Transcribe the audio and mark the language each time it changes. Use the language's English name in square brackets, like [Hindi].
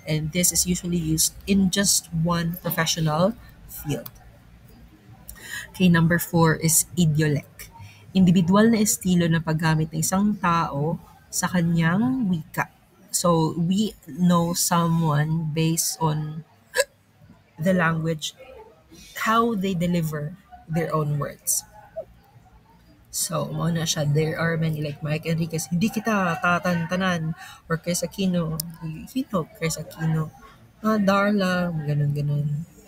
[English] And this is usually used in just one professional field. Okay, number 4 is idiolect. [Filipino] Individual na estilo ng paggamit ng isang tao sa kanyang wika. [English] So, we know someone based on the language, how they deliver their own words. So, [Filipino] na siya. [English] There are many like Mike Enriquez, [Filipino] hindi kita tatantanan. Or Chris Aquino, Chris Aquino. Darla, ganun-ganun.